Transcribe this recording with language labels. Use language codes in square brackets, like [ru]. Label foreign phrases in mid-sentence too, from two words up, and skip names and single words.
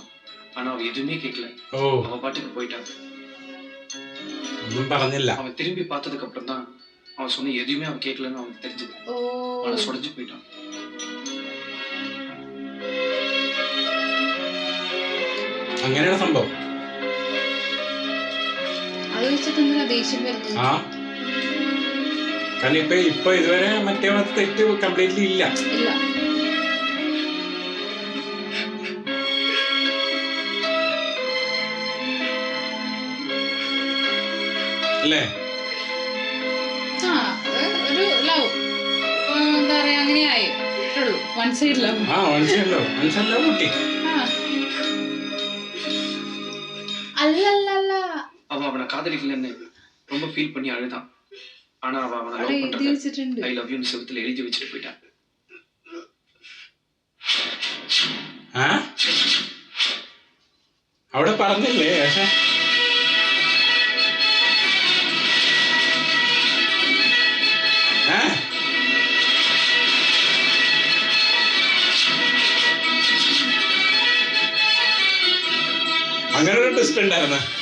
[ta] ஆனா அவ எதுவுமே கேட்கல. அவன் பாட்டுக்கு போயிட்டான். அவன் திரும்பி பார்த்ததுக்கு அப்புறம் தான் அவன் சொன்ன எதுவுமே அவன் கேட்கலன்னு அவனுக்கு தெரிஞ்சது. அவனை சொடைஞ்சு போயிட்டான். [ml] അങ്ങനെയാണ് സംഭവം. അത് വെച്ചിട്ട് എന്തിനാ ദേഷ്യം വരുന്നത്? കാരണം ഇപ്പൊ ഇതുവരെ മറ്റേ തെറ്റ് കംപ്ലീറ്റ്ലി ഇല്ല. അല്ലേ? ഒരു ലവ് എന്താ പറയാ, അങ്ങനെയായി [en] one side love. one side love [ml] കുട്ടി. [ta] அல்லல்ல அவனை காதலிக்கலன்னு ரொம்ப ஃபீல் பண்ணி அழுதான். ஆனா அவனை லவ் பண்றது [en] I love you [ta] னு செவுத்துல எழுதி வச்சிட்டு போயிட்டான். [ml] അവിടെ പറഞ്ഞില്ലേ? പക്ഷേ അങ്ങനെ ഒരു ട്വിസ്റ്റ് ഉണ്ടായിരുന്ന.